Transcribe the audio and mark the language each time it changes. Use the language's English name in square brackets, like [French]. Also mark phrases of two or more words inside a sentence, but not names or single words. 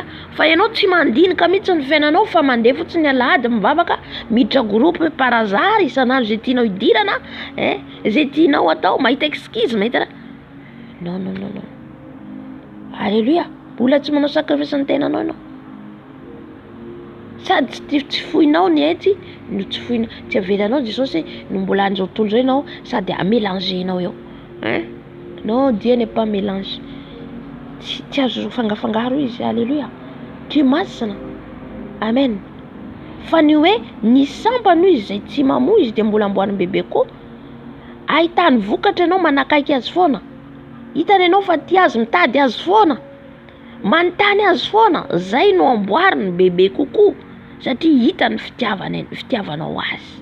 [Malagasy] Fa ianao tsy mandinika mihitsy ny fiainanao fa mandeha fotsiny alahady mivavaka miditra groupe [French] par hasard [Malagasy] isan'andro zay tianao idirana, zay tianao atao, mahita excuse, mahita [French] non non non non. [Malagasy] Alleluia. Mbola tsy manao sacrifice ny tenanao ianao. Sady tsy foinao ny ety no tsy foinao, tsy avelanao Jesosy no mbola an'izao tontolo zay ianao sady amélangenao eo. [French] Non, Dieu n'est pas mélange. [Malagasy] Tsy azo fangafangaro izy. Alleluia. Ty masina. Amen. Fa ny hoe ny sampano izy zay tsy mamoa izy de mbola amboariny bebe koa. Ahitany vokatra ianao manakaiky azy foana. Hitany ianao fa tia azy mitady azy foana, manontany azy foana, zay no amboariny bebe kokoa satria hitany fitiavanao azy.